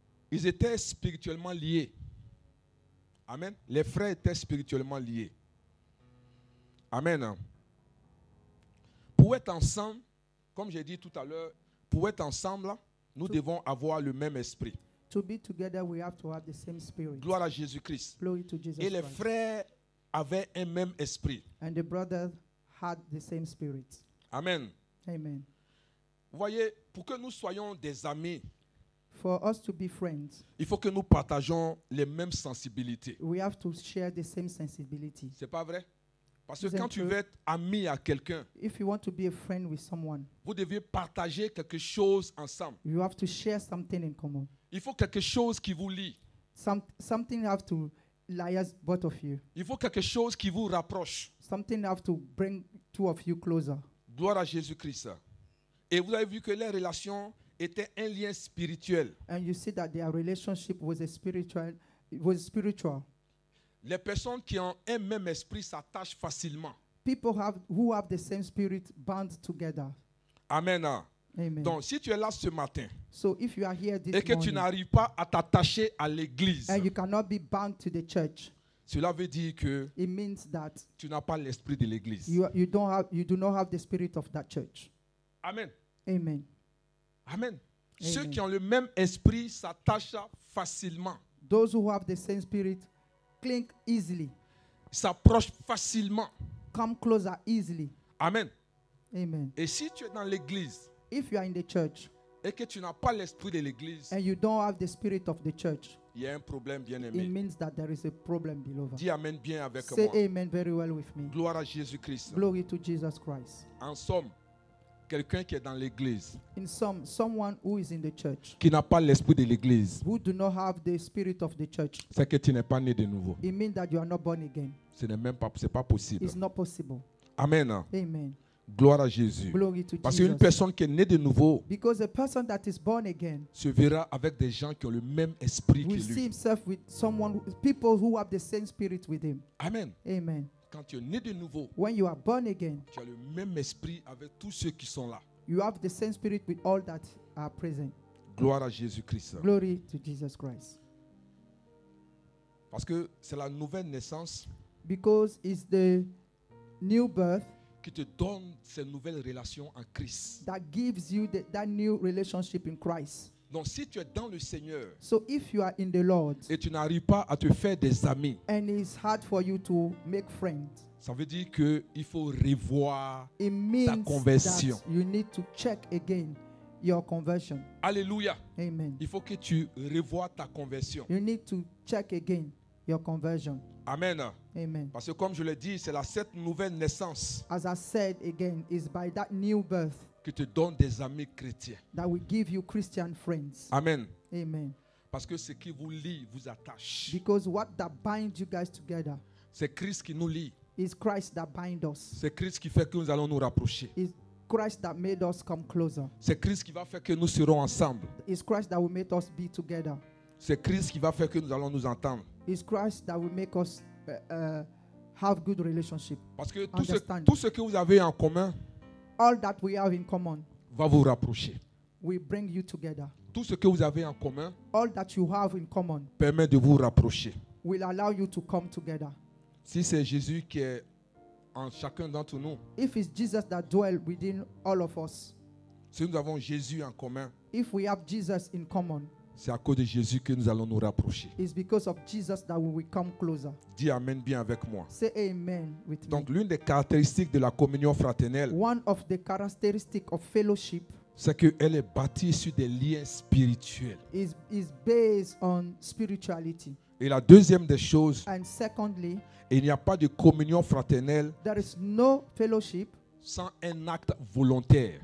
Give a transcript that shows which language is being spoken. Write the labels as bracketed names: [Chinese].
[French] Ils étaient spirituellement liés. Amen. Les frères étaient spirituellement liés. Amen. Pour être ensemble, comme j'ai dit tout à l'heure, pour être ensemble, nous devons avoir le même esprit. [English] To be together, we have to have the same spirit. [French] Gloire à Jésus-Christ. [English] Glory to Jesus [French] Et les [English] Christ. [French] frères avaient un même esprit. [English] And the brothers had the same spirit. Amen. Amen. [French] Vous voyez, pour que nous soyons des amis, [English] For us to be friends, [French] il faut que nous partageons les mêmes sensibilités. [English] we have to share the same sensibility. [French] C'est pas vrai? Parce que [English] Isn't [French] quand tu [English] true? [French] veux être ami à quelqu'un, [English] If you want to be a friend with someone, [French] vous devez partager quelque chose ensemble. [English] you have to share something in common. [French] Il faut quelque chose qui vous lie. [English] Something have to liaise both of you. [French] Il faut quelque chose qui vous rapproche. [English] Something have to bring two of you closer. [French] Gloire à Jésus-Christ. Et vous avez vu que les relations étaient un lien spirituel. [English] And you see that their relationship was spiritual. [French] Les personnes qui ont un même esprit s'attachent facilement. [English] people who have the same spirit bound together. Amen. Amen. [French] Donc, si tu es là ce matin [English] So if you are here this [French] et que tu [English] morning [French] n'arrives pas à t'attacher à l'église, [English] and you cannot be bound to the church, [French] cela veut dire que [English] it means that [French] tu n'as pas l'esprit de l'église. [English] you do not have the spirit of that church. Amen. Amen. [French] Amen. Ceux [English] Amen. [French] qui ont le même esprit s'attachent facilement, [English] Those who have the same spirit cling easily, [French] s'approchent facilement. [English] come closer easily. Amen. Amen. [French] Et si tu es dans l'église [English] If you are in the church [French] et que tu n'as pas l'esprit de l'église, [English] and you don't have the spirit of the church, [French] il y a un problème, bien [English] it [French] aimé. [English] means that there is a problem, beloved. [French] Dis Amen bien avec [English] Say [French] moi. [English] amen very well with me. [French] Gloire à Jésus-Christ. [English] Glory to Jesus Christ. [French] En somme, quelqu'un qui est dans l'église, [English] In someone who is in the church, [French] qui n'a pas l'esprit de l'église, [English] who do not have the spirit of the church, [French] c'est que tu n'es pas né de nouveau. [English] it means that you are not born again. [French] Ce n'est même pas, c'est pas possible. [English] It's not possible. Amen. Amen. [French] Gloire à Jésus. [English] Glory to [French] Parce qu'une [English] Jesus. [French] personne qui est née de nouveau [English] Because a person that is born again [French] se verra avec des gens qui ont le même esprit que [English] will see [French] lui. [English] himself with people who have the same spirit with him. Amen. Amen. [French] Quand tu es né de nouveau, [English] When you are born again, [French] tu as le même esprit avec tous ceux qui sont là. [English] you have the same spirit with all that are present. [French] Gloire à Jésus-Christ. [English] Glory to Jesus Christ. [French] Parce que c'est la nouvelle naissance [English] Because it's the new birth [French] qui te donne ces nouvelles relations en Christ. [English] that gives you that new relationship in Christ. [French] Donc si tu es dans le Seigneur [English] So if you are in the Lord [French] et tu n'arrives pas à te faire des amis, [English] and it's hard for you to make friends, [French] ça veut dire qu'il faut revoir. [English] it means conversion. that you need to check again your conversion. [French] Alléluia. [English] Amen. [French] Il faut que tu revoies ta conversion. [English] You need to check again your conversion. Amen. Amen. [French] Parce que comme je l'ai dit, c'est cette nouvelle naissance [English] As I said again, it's by that new birth [French] qui te donne des amis chrétiens. [English] that will give you Christian friends. Amen. Amen. [French] Parce que ce qui vous lie vous attache. [English] Because what that binds you guys together [French] C'est Christ qui nous lie. [English] is Christ that binds us. [French] C'est Christ qui fait que nous allons nous rapprocher. [English] It's Christ that made us come closer. [French] C'est Christ qui va faire que nous serons ensemble. [English] It's Christ that will make us be together. [French] C'est Christ qui va faire que nous allons nous entendre. [English] It's Christ that will make us have good relationship. [French] Parce que [English] Understand. [French] tout ce que vous avez en commun [English] All that we have in common [French] va vous rapprocher. [English] will bring you together. [French] Tout ce que vous avez en commun [English] All that you have in common [French] permet de vous rapprocher. [English] will allow you to come together. [French] Si c'est Jésus qui est en chacun d'entre nous, [English] If it's Jesus that dwells within all of us, [French] si nous avons Jésus en commun, [English] if we have Jesus in common, [French] c'est à cause de Jésus que nous allons nous rapprocher. [English] it's because of Jesus that we will come closer. [French] Dis Amen bien avec moi. [English] Say amen with [French] Donc [English] me. [French] l'une des caractéristiques de la communion fraternelle, [English] One of the characteristics of fellowship [French] c'est qu'elle est bâtie sur des liens spirituels. [English] is based on spirituality. [French] Et la deuxième des choses, [English] And secondly, [French] il n'y a pas de communion fraternelle [English] there is no fellowship [French] sans un acte volontaire.